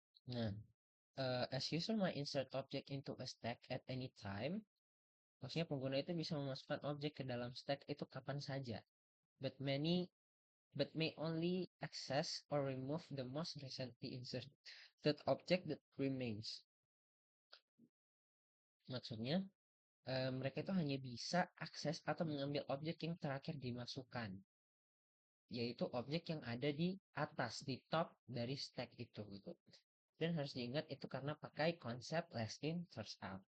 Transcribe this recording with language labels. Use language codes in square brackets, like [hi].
[en] Nah, as user may insert object into a stack at any time. [id] Maksudnya pengguna itu bisa memasukkan objek ke dalam stack itu kapan saja. [en] But may only access or remove the most recently inserted object that remains. [id] Maksudnya, mereka itu hanya bisa akses atau mengambil objek yang terakhir dimasukkan, yaitu objek yang ada di atas, di top dari stack itu gitu. Dan harus diingat itu karena pakai konsep last in first out.